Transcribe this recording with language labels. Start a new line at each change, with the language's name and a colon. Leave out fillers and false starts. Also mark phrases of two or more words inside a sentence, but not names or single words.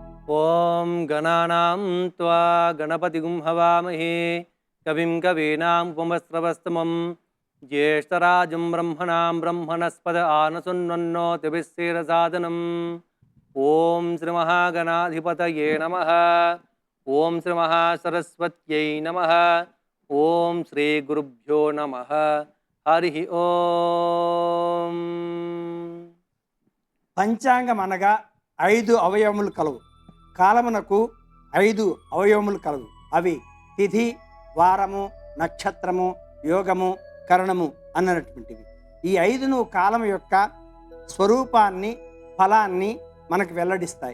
Sanskrit: ओम गणानां त्वा गणपतिगुं हवामहे कविं कवीनां उपमस्रवस्तमं ज्येष्ठराजं ब्रह्मणां ब्रह्मणस्पद आनशृण्वन्नोतिभिस्सेदसादनम् ओम श्री महागणाधिपतये नमः। ओम श्री महासरस्वत्यै नमः। ओम श्री गुरुभ्यो नमः। हरि ओम।
Telugu: పంచాంగం అనగా 5 అవయవములు కలవు. కాలమునకు 5 అవయవములు కలవు. అవి తిథి, వారము, నక్షత్రము, యోగము, కరణము అన్నటువంటివి. ఈ 5ను కాలం యొక్క స్వరూపాన్ని, ఫలాన్ని మనకు వెల్లడిస్తాయి.